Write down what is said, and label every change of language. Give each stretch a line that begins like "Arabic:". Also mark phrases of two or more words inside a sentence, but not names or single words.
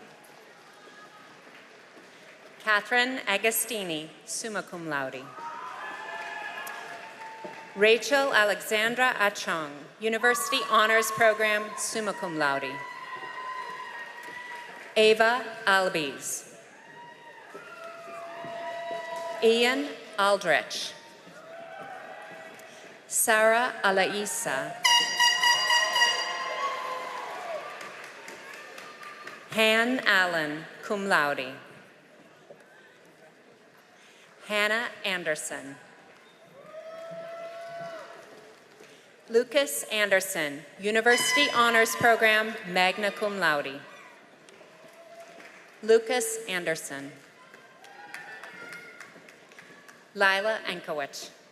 English: Catherine Agostini,
Latin: summa cum laude.
English: Rachel Alexandra Achong, University Honors Program,
Latin: summa cum laude.
English: Ava Albies. Ian Aldrich. Sarah Alaisa. Han Allen,
Latin: cum laude.
English: Hannah Anderson. Lucas Anderson, University Honors Program,
Latin: magna cum laude.
English: Lucas Anderson. Lila Ankowicz.